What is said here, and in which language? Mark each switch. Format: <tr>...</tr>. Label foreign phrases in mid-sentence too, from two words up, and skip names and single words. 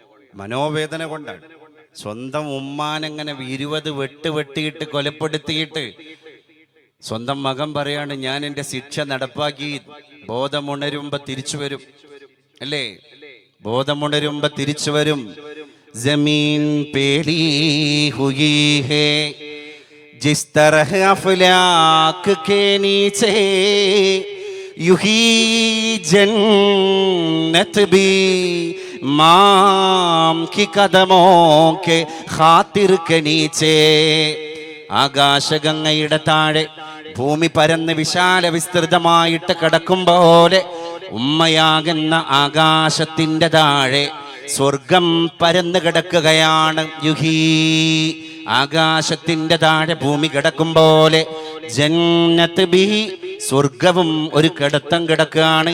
<ml>മനോവേദന കൊണ്ടാണ്. സ്വന്തം ഉമ്മാനെങ്ങനെ 20 വെട്ട് വെട്ടിയിട്ട് കൊലപ്പെടുത്തിയിട്ട് സ്വന്തം മകൻ പറയാണ്, ഞാൻ എൻ്റെ ശിക്ഷ നടപ്പാക്കി, ബോധമുണരുമ്പോ തിരിച്ചു വരും, അല്ലേ? ബോധമുണരുമ്പോ തിരിച്ചു വരും.</ml> <ur>زمین پیلی ہوئی ہے جس طرح افلاک کے نیچے یوں ہی جنت بھی مام کی قدموں کے خاطر کے نیچے.</ur> <ml>ആകാശഗംഗയുടെ താഴെ ഭൂമി പരന്ന് വിശാല വിസ്തൃതമായിട്ട് കിടക്കും പോലെ ഉമ്മയാകുന്ന ആകാശത്തിൻ്റെ താഴെ സ്വർഗം പരന്ന് കിടക്കുകയാണ്. യുഹീ, ആകാശത്തിൻ്റെ താഴെ ഭൂമി കിടക്കും പോലെ</ml> <ur>جنت بی,</ur> <ml>സ്വർഗവും ഒരു കിടത്തം കിടക്കുകയാണ്.</ml>